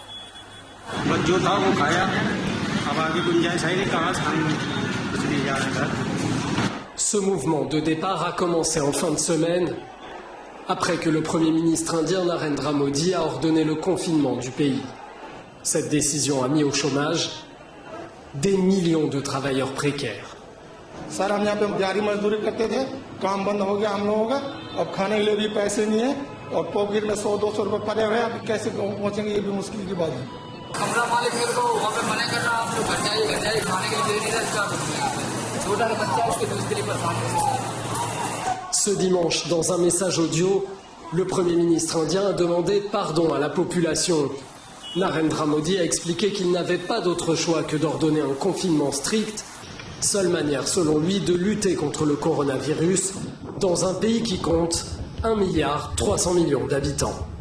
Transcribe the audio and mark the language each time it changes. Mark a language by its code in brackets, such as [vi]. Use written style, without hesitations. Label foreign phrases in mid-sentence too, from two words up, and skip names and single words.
[fr] Ce mouvement de départ a commencé en fin de semaine, après que le Premier ministre indien Narendra Modi a ordonné le confinement du pays. Cette décision a mis au chômage des millions de travailleurs précaires. [hi] सर हम यहाँ पे दिहाड़ी मजदूरी करते थे, काम बंद हो गया हम लोगों का, अब खाने के लिए भी पैसे नहीं है और पॉकेट में 100-200 रुपए पड़े हुए हैं, अब कैसे पहुँचेंगे ये भी मुश्किल की बात है। कमरा मालिक मेरे को वहाँ पे मना कर रहा आप लोग घर जाइए खाने के लिए नहीं रहता, छोटा बच्चा उसके लिए परेशान है। [fr] Ce dimanche, dans un message audio, Le Premier ministre indien a demandé pardon à la population. Narendra Modi a expliqué qu'il n'avait pas d'autre choix que d'ordonner un confinement strict, seule manière selon lui de lutter contre le coronavirus dans un pays qui compte 1,3 milliard d'habitants.